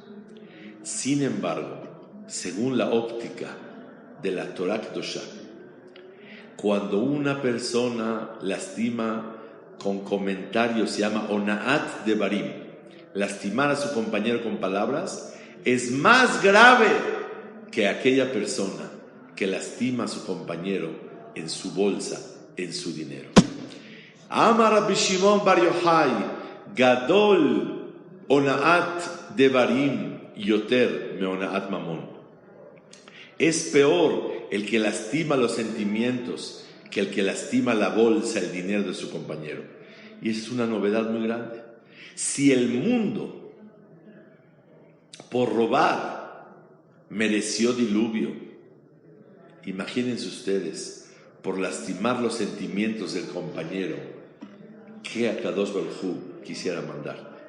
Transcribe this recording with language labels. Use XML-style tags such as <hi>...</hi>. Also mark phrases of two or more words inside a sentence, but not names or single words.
<es>Sin embargo, según la óptica de la</es> <he>תורה קדושה,</he> <es>cuando una persona lastima con comentarios, se llama</es> <he>אונאת דברים,</he> <es>lastimar a su compañero con palabras, es más grave que aquella persona que lastima a su compañero en su bolsa, en su dinero.</es> <he>אמר רבי שמעון בר יוחאי גדול אונאת דברים יותר מאונאת ממון.</he> <es>Es peor el que lastima los sentimientos que el que lastima la bolsa, el dinero de su compañero. Y esa es una novedad muy grande. Si el mundo, por robar, mereció diluvio, imagínense ustedes, por lastimar los sentimientos del compañero, que Akadosh Baruj Hu quisiera mandar.</es>